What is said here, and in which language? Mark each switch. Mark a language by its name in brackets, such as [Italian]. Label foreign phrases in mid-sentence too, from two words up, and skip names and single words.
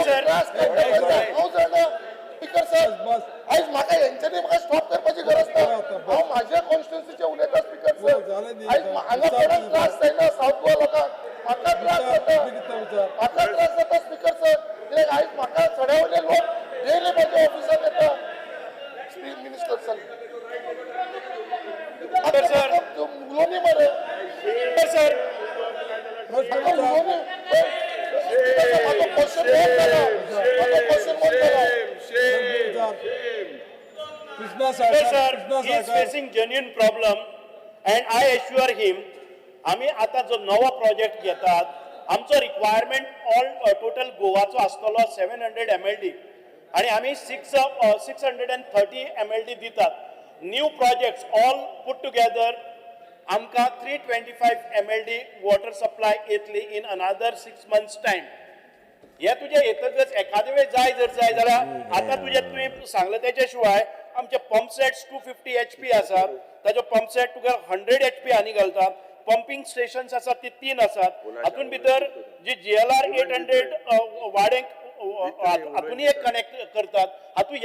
[Konkani] त्रास करता हांव जाणा स्पीकर सर आयज म्हाका हेंच्यांनी म्हाका स्टॉप करपाची गरज ना हांव म्हाज्या कॉन्स्टिट्युन्सीचे उलयता स्पीकर सर आयज हांगा कोणाक त्रास जायना साऊथ गोवा लोकांक म्हाका त्रास जाता स्पीकर सर कित्याक आयज म्हाका सड्या वयले लोक डेली माझ्या ऑफिसात येता मिनिस्टर सर उलोवनी मरे सर उलोवनी म्हाजो [English] question one [Konkani] जाला कृष्णा [English] sir, कृष्णा he is facing genuine problem and I assure him [Konkani] आम्ही आता जो नवा प्रोजेक्ट घेतात आमचो [English] requirement all total [Konkani] गोवाचो आसतलो 700 MLD आणि आम्ही 630 MLD दितात [English] new projects all put together [Konkani] आमकां 325 MLD [English] water supply [Konkani] येतली [English] in another 6 months time [Konkani] हे तुझे येतच एखादे वेळ जाय जाल्यार आता तुझे तुम्ही सांगले त्याच्या शिवाय आमचे [English] pump sets [Konkani] 250 HP आसात ताजो [English] pump set [Konkani] तुका 100 HP आनी घालतात [English] pumping stations [Konkani] आसात ती 3 आसात हातून भितर जी GLR 800 वाडेंक हातून एक कनेक्ट करतात हातून ह्या